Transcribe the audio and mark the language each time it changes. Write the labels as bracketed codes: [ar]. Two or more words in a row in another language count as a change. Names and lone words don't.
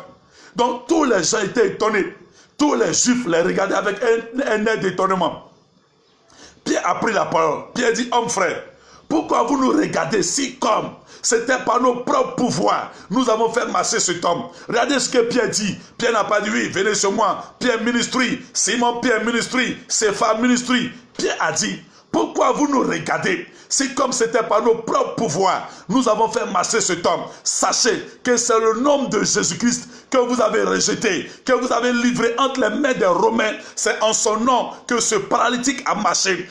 [fr] Donc tous les gens étaient étonnés. Tous les Juifs les regardaient avec un air d'étonnement. Pierre a pris la parole. Pierre dit, homme frère, pourquoi vous nous regardez si comme c'était par nos propres pouvoirs nous avons fait marcher cet homme? Regardez ce que Pierre dit. Pierre n'a pas dit, oui, venez sur moi. Pierre ministry, Simon Pierre ministry, Cépha ministry. Pierre a dit, pourquoi vous nous regardez? C'est comme c'était par nos propres pouvoirs nous avons fait marcher cet homme. Sachez que c'est le nom de Jésus-Christ que vous avez rejeté, que vous avez livré entre les mains des Romains. C'est en son nom que ce paralytique a marché.